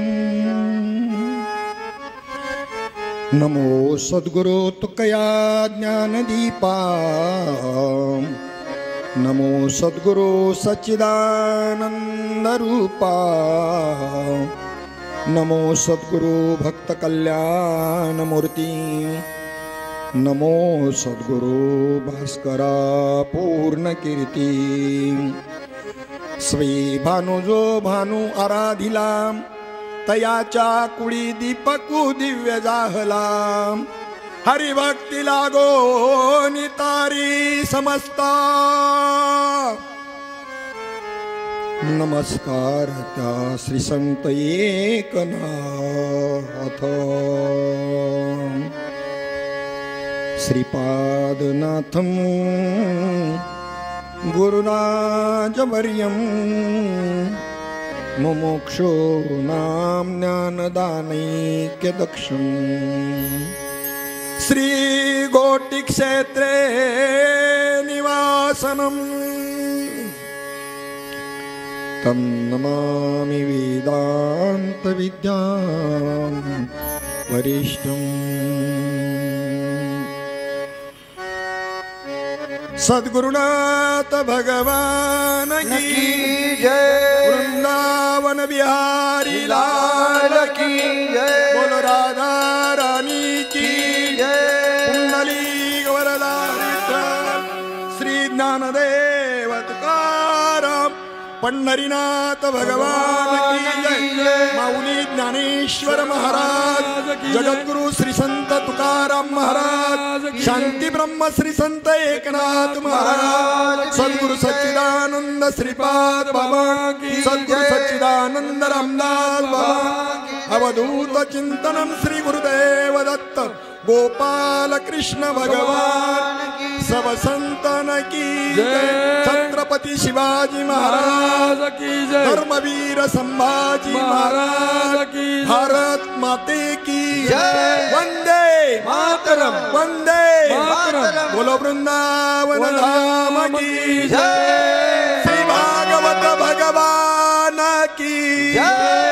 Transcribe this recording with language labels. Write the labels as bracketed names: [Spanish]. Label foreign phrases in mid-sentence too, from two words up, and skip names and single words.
[Marathi] नमो सद्गुरो तुकया ज्ञानदीपा नमो सद्गुरो सच्चिदानन्दरूपा नमो सद्गुरो भक्तकल्याणमूर्ति नमो सद्गुरो भास्करा पूर्णकीर्ती। स्वी भानुजो भानु आराधिला तयाच्या कुळी दीपकू दिव्य जाहला हरिभक्ती लागो नितारी समस्ता। नमस्कार त्या श्री संत [Sanskrit] एकनाथ श्रीपादनाथं गुरुराजवर्यं मुमुक्षो नाम ज्ञानदानैक्यदक्षम् श्रीगोटिक्षेत्रे निवासनम् तं नमामि वेदान्तविद्यां वरिष्ठम् [Hindi] सद्गुरुनाथ भगवान की जय। वृंदावन बिहारी लाल की जय। बोलो राधा रानी की जय। कुंडली वरदा श्री ज्ञानदेव तुकाराम पंढरीनाथ भगवान की जय। माऊली ज्ञानेश्वर महाराज जगद्गुरु श्री संत तुकाराम महाराज शांती ब्रह्म श्री संत एकनाथ महाराज सद्गुरु सच्चिदानंद श्रीपाद बाबा सद्गुरु सच्चिदानंद रामदास बाबा अवधूत चिंतनम श्री गुरुदेव दत्त गोपाल कृष्ण भगवान सब संतन की जय। छत्रपति शिवाजी महाराज की जय। धर्मवीर संभाजी महाराज की भारत माते की जय। वंदे मातरम। वंदे मातरम। बोलो वृंदावन धाम की जय। श्री भागवत भगवान की जय।